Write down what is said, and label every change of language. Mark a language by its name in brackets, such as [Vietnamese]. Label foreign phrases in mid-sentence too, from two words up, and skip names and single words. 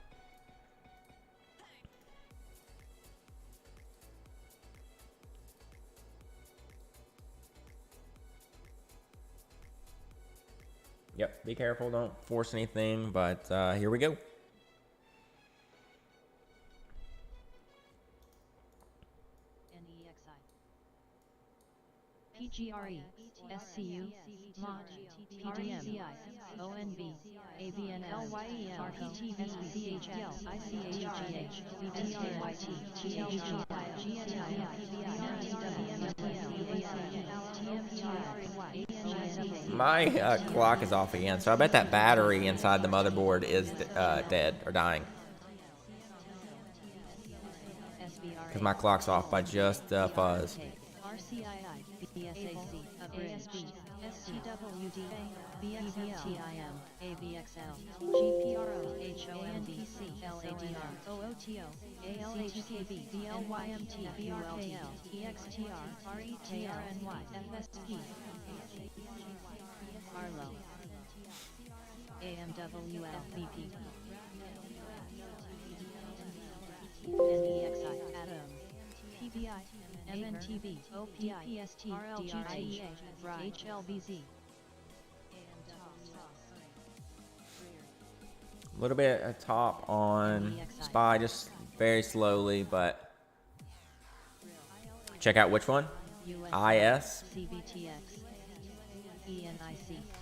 [English] Yep, be careful, don't force anything, but here we go. PGRE, SCU, MOD, PDM, ONB, AVNL, LYEM, PTVCHL, ICHGH, VTRYT, My clock is off again, so I bet that battery inside the motherboard is dead or dying. Because my clock's off by just fuzz. RCII, BSAC, ASB, STWD, BXMTIM, AVXL, GPRO, HOMVC, LADR, OOTO, ALHKB, BLYMT, ULTL, EXTR, RETRNY, FSP, Arlo, AMWL, BP, NEXI, Atom, PVI, MNTV, OPIST, RLGT, HLBZ. A little bit at top on SPY, just very slowly, but check out which one? IS, CBTX, ENIC,